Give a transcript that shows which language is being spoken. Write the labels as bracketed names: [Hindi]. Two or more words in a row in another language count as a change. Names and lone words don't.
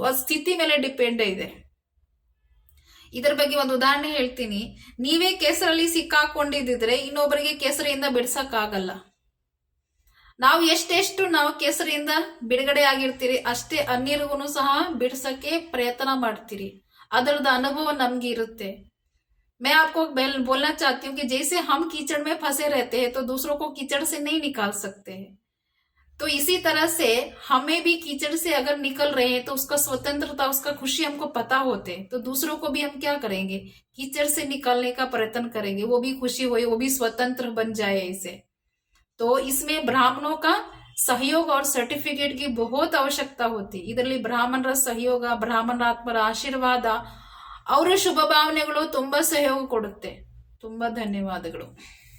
[Kannada] ಆ ಸ್ಥಿತಿ ಮೇಲೆ ಡಿಪೆಂಡ್ ಇದೆ. ಇದರ ಬಗ್ಗೆ ಒಂದು ಉದಾಹರಣೆ ಹೇಳ್ತೀನಿ. ನೀವೇ ಕೆಸರಲ್ಲಿ ಸಿಕ್ಕಾಕೊಂಡಿದ್ರೆ ಇನ್ನೊಬ್ಬರಿಗೆ ಕೆಸರಿಯಿಂದ ಬಿಡ್ಸಕ್ಕಾಗಲ್ಲ. ನಾವು ಎಷ್ಟೆಷ್ಟು ನಾವು ಕೆಸರಿಂದ ಬಿಡುಗಡೆ ಆಗಿರ್ತೀರಿ ಅಷ್ಟೇ ಅನ್ಯರಿಗೂ ಸಹ ಬಿಡ್ಸಕ್ಕೆ ಪ್ರಯತ್ನ ಮಾಡ್ತೀರಿ. ಅದರದ ಅನುಭವ ನಮ್ಗೆ ಇರುತ್ತೆ. [Hindi] मैं आपको बोलना चाहती हूँ कि जैसे हम कीचड़ में फंसे रहते हैं तो दूसरों को कीचड़ से नहीं निकाल सकते हैं, तो इसी तरह से हमें भी कीचड़ से अगर निकल रहे हैं तो उसका स्वतंत्रता, उसका खुशी हमको पता होते, तो दूसरों को भी हम क्या करेंगे, कीचड़ से निकालने का प्रयत्न करेंगे. वो भी खुशी होए, वो भी स्वतंत्र बन जाए इसे. तो इसमें ब्राह्मणों का सहयोग और सर्टिफिकेट की बहुत आवश्यकता होती. [Kannada] ಇದರಲ್ಲಿ ಬ್ರಾಹ್ಮಣರ ಸಹಯೋಗ, ಬ್ರಾಹ್ಮಣಾತ್ಮರ ಆಶೀರ್ವಾದ, ಅವರ ಶುಭ ಭಾವನೆಗಳು ತುಂಬಾ ಸಹಯೋಗ ಕೊಡುತ್ತೆ. ತುಂಬಾ ಧನ್ಯವಾದಗಳು.